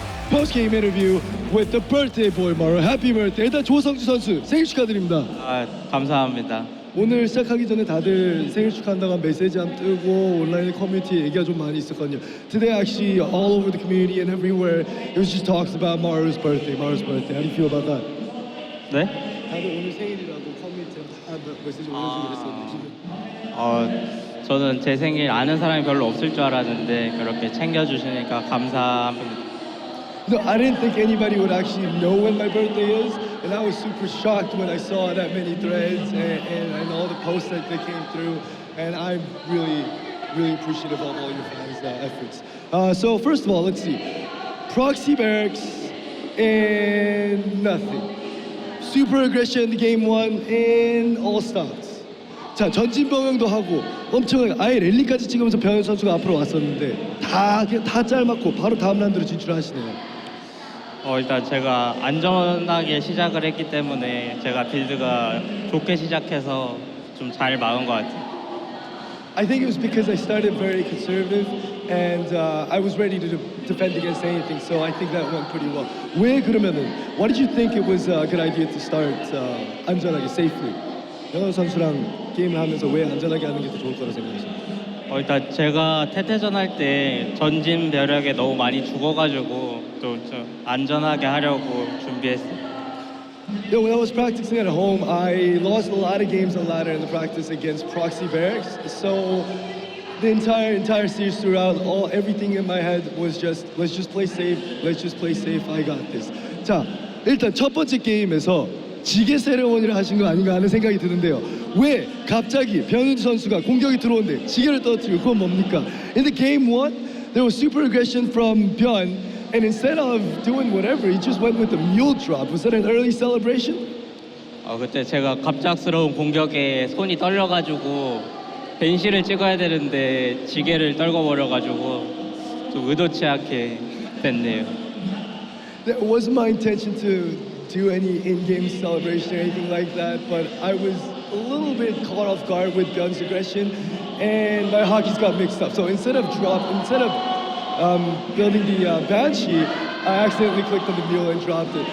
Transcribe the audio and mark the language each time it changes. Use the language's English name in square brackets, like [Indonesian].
[English] post-game interview with the birthday boy, Maru. Happy birthday. [Korean] 일단 조성주 선수 생일 축하드립니다. 감사합니다. 오늘 시작하기 전에 다들 생일 축하한다고 한 메시지 한 뜨고 온라인 커뮤니티 얘기가 좀 많이 있었거든요. [English] Today actually all over the community and everywhere it was just talks about Maru's birthday. How do you feel about that? [Korean] 네? 다들 오늘 생일이라고 커뮤니티에 다 메시지 올려주고 그랬었는데 지금. 저는 제 생일 아는 사람이 별로 없을 줄 알았는데 그렇게 챙겨주시니까 감사합니다. [English] No, I didn't think anybody would actually know when my birthday is, and I was super shocked when I saw that many threads and all the posts that they came through, and I'm really appreciative of all your fans' efforts. So first of all, let's see. Proxy barracks and nothing. Super aggression game 1 and all stops. [Korean] 자, 전진 병영도 하고 엄청나게 아예 랠리까지 찍으면서 변현 선수가 앞으로 왔었는데 다 짤맞고 바로 다음 라운드로 진출하시네요. 일단 제가 안전하게 시작을 했기 때문에 제가 빌드가 좋게 시작해서 좀 잘 막은 것 같아요. [English] I think it was because I started very conservative and I was ready to defend against anything, so I think that went pretty well. [Korean] 왜 그러면은 [English] why did you think it was a good idea to start [Korean] 안전하게, [English] safely? [Korean] 변현 선수랑 게임을 하면서 왜 안전하게 하는 게 더 좋을 거라 생각하세요? 일단 제가 태태전 할 때 전진 벼락에 너무 많이 죽어가지고 또 좀 안전하게 하려고 준비했어요. [English] Yeah, when I was practicing at home, I lost a lot of games on ladder in the practice against proxy barracks. So the entire series throughout, everything in my head was just let's just play safe, I got this. [Korean] 자, 일단 첫 번째 게임에서 지게 세레머니를 하신 거 아닌가 하는 생각이 드는데요. 왜 갑자기 변윤 선수가 공격이 들어오는데 지게를 떨어뜨리고 그건 뭡니까? [English] In the game 1, there was super aggression from ByuN, and instead of doing whatever, he just went with the mule drop. Was that an early celebration? [Korean] 그때 제가 갑작스러운 공격에 손이 떨려가지고 벤시를 찍어야 되는데 지게를 떨궈버려가지고 좀 의도치 않게 됐네요. [English] That wasn't my intention to do any in-game celebration or anything like that, but I was a little bit caught off guard with ByuN's aggression, and my hockeys got mixed up. So instead of building the Banshee, I accidentally clicked on the mule and dropped it.